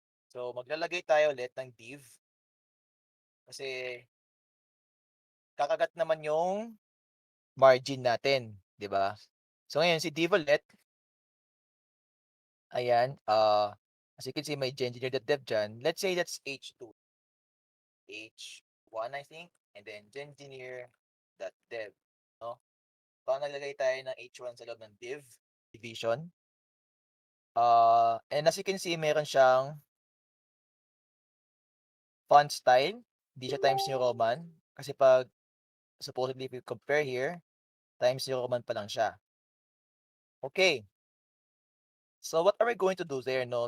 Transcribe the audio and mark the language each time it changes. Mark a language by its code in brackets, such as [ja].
[tl] So maglalagay tayo ulit ng div kasi kakagat naman yung margin natin, 'di ba? So ngayon si div ulit, ayan, as you can see may engineer.dev diyan. [en] Let's say that's H2. H1 I think, and then engineer.dev, no? [tl] Baka naglagay tayo ng H1 sa loob ng division. [en] And as you can see, meron siyang font style. [tl] Hindi siya Times New Roman. Kasi pag [en] supposedly if you compare here, [tl] Times New Roman pa lang siya. Okay. [en] So what are we going to do there, no?